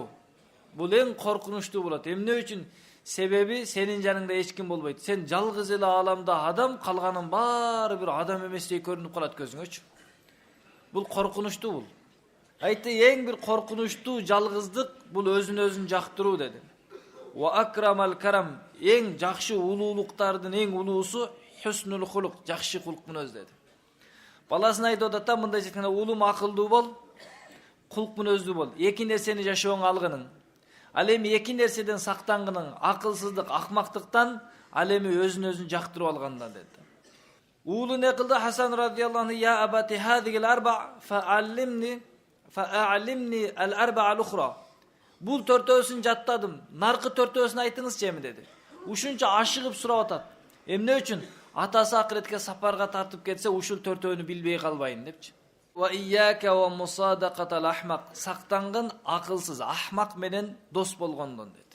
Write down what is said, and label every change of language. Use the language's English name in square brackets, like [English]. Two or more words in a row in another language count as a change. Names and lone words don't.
[Kyrgyz] Бул эң коркунучтуу болот. Эмне үчүн? Себеби сенин жаныңда эч ким болбойт. Сен жалгыз эле ааламда адам, калганын баары бир адам эместей көрүнүп калат көзүңөчү. Бул коркунучтуу бул. Айтты, эң бир коркунучтуу жалгыздык бул өзүн өзүн жактыруу деди. [Arabic] وأكرم الكرم. [Kyrgyz] Эң жакшы улуулуктардын эң улуусу [Arabic] حسن الخلق, [Kyrgyz] жакшы кулк мүнөз деди. Баласына айтып атат, мындай жеткенде улум акылдуу бол, кулк мүнөздүү бол. Эки нерсени жашооңо алгының. Ал эми эки нерседен сактангының, акылсыздык, акмактыктан, ал эми өзүн өзүн жактырып алгандан деди. Уулу не кылды? [Arabic] حسن رضي الله عنه: "يا أبت هذه الأربع فعلمني الأربعة الأخرى." [Kyrgyz] Бул төртөөсүн жаттадым. Наркы төртөөсүн айтыңызчы эми деди. Ушунча ашыгып сурап атат. Эмне үчүн? Атасы акыретке сапарга тартып кетсе, ушул төртөөнү билбей калбайын депчи. [Arabic] وإياك ومصادقة الأحمق. [Kyrgyz] Сактангын акылсыз, ахмак менен дос болгондон деди.